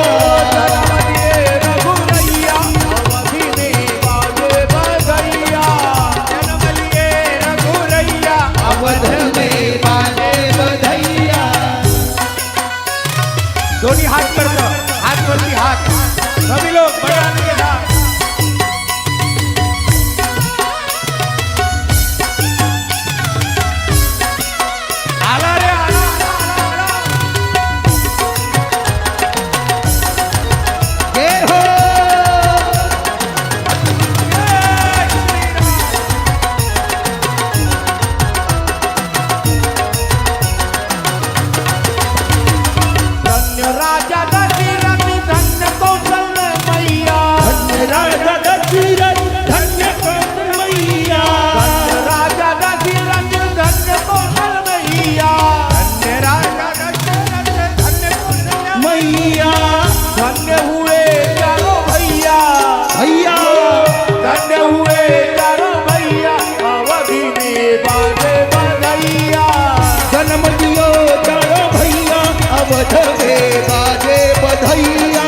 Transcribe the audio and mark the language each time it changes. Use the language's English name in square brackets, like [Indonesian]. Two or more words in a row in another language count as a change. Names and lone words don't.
[Hindi] अवध में बाजे बधैया. दोनों हाथ पर दो, हाथ पर भी हाथ, सभी लोग बड़े आनंद के साथ। [Marathi] आला रे आला, आला, आला। [Hindi] जय हो. धन्य राजा दशरथ, धन्य कौशल्य मैया। धन्य राजा दशरथ, धन्य कौशल्य मैया. धन्य राजा दशरथ, धन्य कौशल्य मैया। धन्य राजा दशरथ, धन्य कौशल्य मैया. धन्य हुए चारों भैया, भैया. धन्य हुए चारों भैया, अवधि में बाजे बधैया। जन्म लियो चारो भैया, अवध में बाजे बधैया.